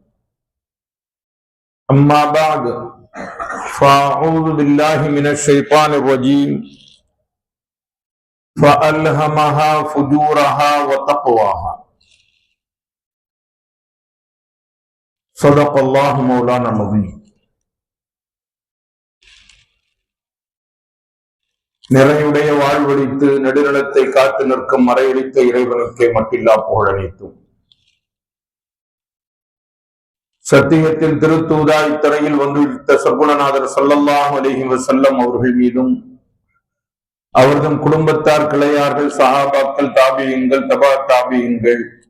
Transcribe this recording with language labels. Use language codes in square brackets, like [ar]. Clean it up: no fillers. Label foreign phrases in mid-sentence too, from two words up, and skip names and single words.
[ar] أما بعد فأعوذ بالله من الشيطان الرجيم فألهمها فجورها وتقواها صدق الله مولانا العظيم. [ta] நிறையுடைய வாழ்வழித்து நெடுநிலத்தை காத்து நிற்கும் மறையளித்த இறைவனுக்கே மட்டில்லா புகழனைத்தும் சத்தியத்தில் திருத்தூதாய் திரையில் வந்துவிட்ட சர்க்குணநாதர் [ar] صلى الله عليه وسلم [ta] அவர்கள் மீதும் அவர்தம் குடும்பத்தார், கிளையார்கள், சஹாபாக்கள், தாபியீன்கள், தபா தாபியீன்கள்,